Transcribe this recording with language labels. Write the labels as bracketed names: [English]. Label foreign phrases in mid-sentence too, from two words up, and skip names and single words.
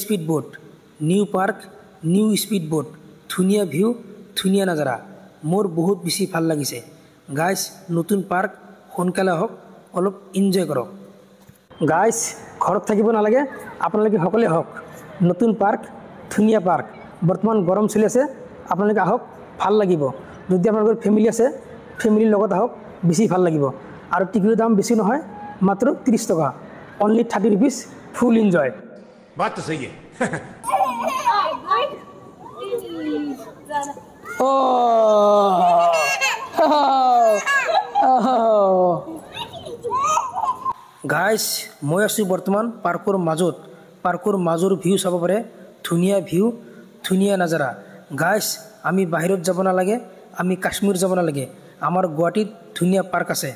[English] speed boat new park new speed boat [Assamese] ধুনীয়া ভিউ ধুনীয়া নাজাৰা মোৰ বহুত বেছি ভাল লাগিছে গাইছ নতুন পাৰ্ক সোনকালে আহক অলপ এনজয় কৰক গাইছ ঘৰত থাকিব নালাগে আপোনালোকে সকলোৱে আহক নতুন পাৰ্ক ধুনীয়া পাৰ্ক বৰ্তমান গৰম চলি আছে আপোনালোকে আহক ভাল লাগিব যদি আপোনালোকৰ ফেমিলি আছে ফেমিলিৰ লগত আহক বেছি ভাল লাগিব আৰু টিকেটৰ দাম বেছি নহয় মাত্ৰ 30 টকা [English] only 30 rupees full enjoy [Hindi] बात तो सही है [Assamese] গাইছ মই আছোঁ বৰ্তমান পাৰ্কৰ মাজৰ ভিউ চাব পাৰে ধুনীয়া ভিউ ধুনীয়া নাজাৰা গাইছ আমি বাহিৰত যাব নালাগে আমি কাশ্মীৰ যাব নালাগে আমাৰ গুৱাহাটীত ধুনীয়া পাৰ্ক আছে